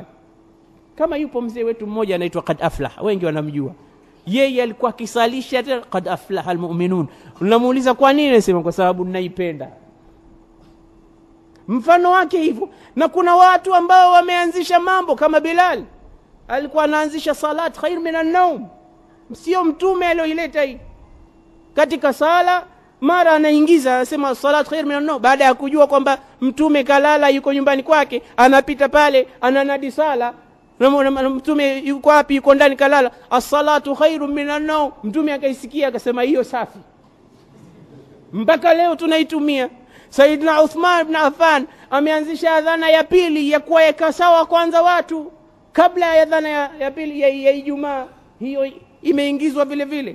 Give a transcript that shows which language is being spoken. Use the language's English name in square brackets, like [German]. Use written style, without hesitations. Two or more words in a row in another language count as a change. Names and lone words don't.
[Swahili] Kama yupo mzee wetu mmoja anaitwa Qad Aflah, wengi wanamjua. Yeye alikuwa akisalisha [Arabic] قد أفلح المؤمنون. [Swahili] Unamuuliza kwa nini? Anasema, kwa sababu ninaipenda. Mfano wake hivyo. Na kuna watu ambao wameanzisha mambo kama Bilal alikuwa anaanzisha [Arabic] الصلاة خير من النوم, [Swahili] sio mtume aliyoileta hii katika sala. Mara anaingiza anasema [Arabic] الصلاة خير من النوم, [Swahili] baada ya kujua kwamba mtume kalala yuko nyumbani kwake, anapita pale ananadi sala, na mtume yuko wapi? Yuko ndani kalala. [Arabic] الصلاة خير من النوم. [Swahili] Mtume akaisikia akasema, hiyo safi. Mpaka leo tunaitumia. Saidina Uthman ibn Affan ameanzisha adhana ya pili ya kuweka sawa kwanza watu kabla ya adhana ya pili ya Ijumaa, hiyo imeingizwa vile vile.